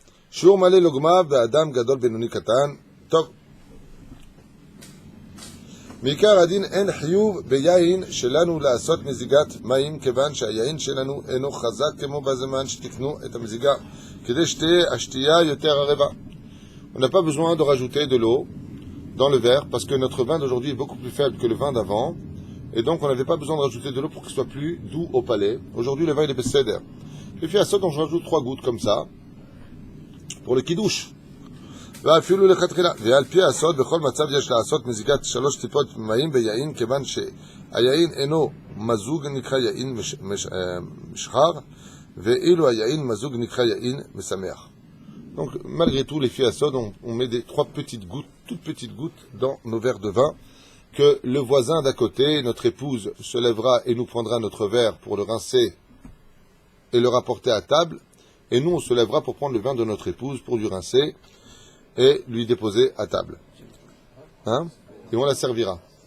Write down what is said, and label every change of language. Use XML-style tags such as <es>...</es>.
<he>שיעור מלא לוגמה באדם גדול בינוני קטן. טוב. מעיקר הדין אין חיוב ביין שלנו לעשות מזיגת מים, כיוון שהיין שלנו אינו חזק כמו בזמן שתקנו את המזיגה, כדי שתהיה השתייה יותר ערבה.</he> <fr>On n'a pas besoin de rajouter de l'eau dans le verre, parce que notre vin d'aujourd'hui est beaucoup plus faible que le vin d'avant, et donc on n'avait pas besoin de rajouter de l'eau pour qu'il soit plus doux au palais. Aujourd'hui, le vin il est besséder. Et puis à ça, donc je rajoute 3 gouttes comme ça, pour le kidouche.</fr> <he>ואפילו לכתחילה, ועל פי הסוד, בכל מצב יש לעשות מזיגת 3 טיפות מים ביין, כיוון שהיין אינו מזוג נקרא יין משחר, ואילו היין מזוג נקרא יין משמח.</he> <fr>Donc, malgré tout, les filles à sod, on met des 3 petites gouttes, toutes petites gouttes, dans nos verres de vin, que le voisin d'à côté, notre épouse, se lèvera et nous prendra notre verre pour le rincer et le rapporter à table, et nous, on se lèvera pour prendre le vin de notre épouse, pour lui rincer, et lui déposer à table. Hein? Et on la servira.</fr>